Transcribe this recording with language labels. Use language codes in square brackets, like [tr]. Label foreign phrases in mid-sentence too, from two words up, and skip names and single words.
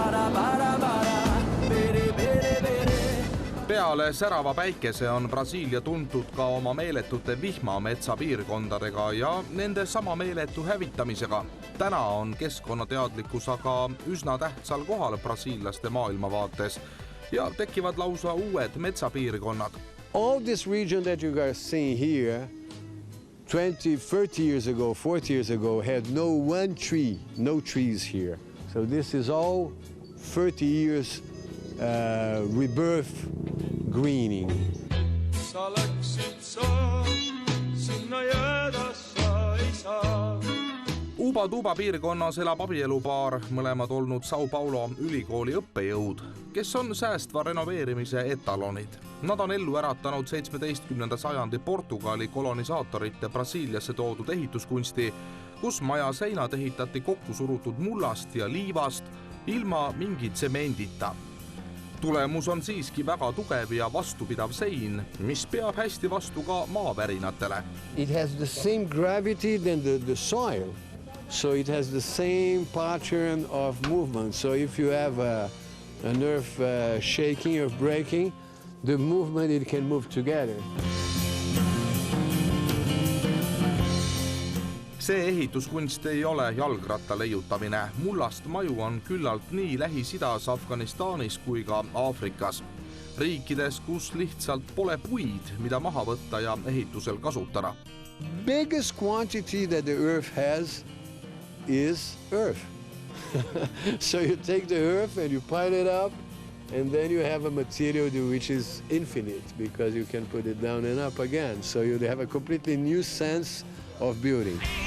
[et] Peale särava päikese on Brasiilia tuntud ka oma meeletute vihmametsapiirkondadega ja nende sama meeletu hävitamisega. Täna on keskkonnateadlikkus aga üsna tähtsal kohal brasiillaste maailmavaates ja tekivad lausa uued metsapiirkonnad. [en] All this region that you guys see here 20, 30 years ago, 40 years ago had no one tree, no trees here. So this is all 30 years rebirth greening. [et] Sa läksid sa, sinna jääda sa ei saa. Uba-Tuba piirkonnas elab abielupaar, mõlemad olnud Sao Paulo ülikooli õppejõud, kes on säästva renoveerimise etalonid. Nad on ellu äratanud 17. sajandi Portugali kolonisaatorite Brasiiliasse toodud ehituskunsti, kus maja seinad ehitati kokku surutud mullast ja liivast ilma mingi tsemendita. Tulemus on siiski väga tugev ja vastupidav sein, mis peab hästi vastu ka maavärinatele. [en] It has the same gravity than the soil. So it has the same pattern of movement. So if you have an earth shaking or breaking, the movement it can move together. [et] See ehituskunst ei ole jalgratta leiutamine. Mullast maju on küllalt nii Lähis-Idas, Afganistanis kui ka Aafrikas. Riikides, kus lihtsalt pole puid, mida maha võtta ja ehitusel kasutada. [en] Biggest quantity that the earth has is earth. So you take the earth and you pile it up and then you have a material which is infinite because you can put it down and up again. So you have a completely new sense of building.